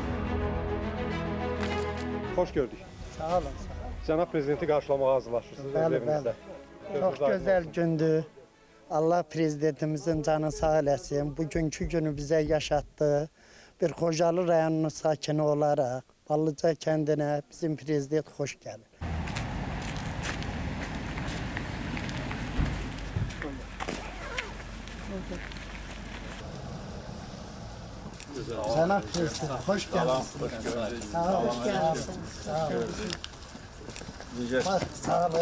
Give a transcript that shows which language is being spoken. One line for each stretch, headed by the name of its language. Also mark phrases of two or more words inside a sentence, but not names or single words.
Azerbaijani: Xoş gördük. Sağ olun. Cənab Prezidenti qarşılamağa hazırlaşırsınız evinizdə. Çox gözəl gündür. Allah Prezidentimizin canı sağ eləsin. Bugünkü günü bizə yaşatdı. Bir Xocalı rayonunun sakini olaraq Ballıca kendine bizim prezident
Turkish: hoş geldin.
Azerbaijani: Sana prezident
Turkish: hoş geldin.
Azerbaijani: Sağ ol,
Turkish: hoş geldin.
Azerbaijani: Sağ ol. Sağ olun.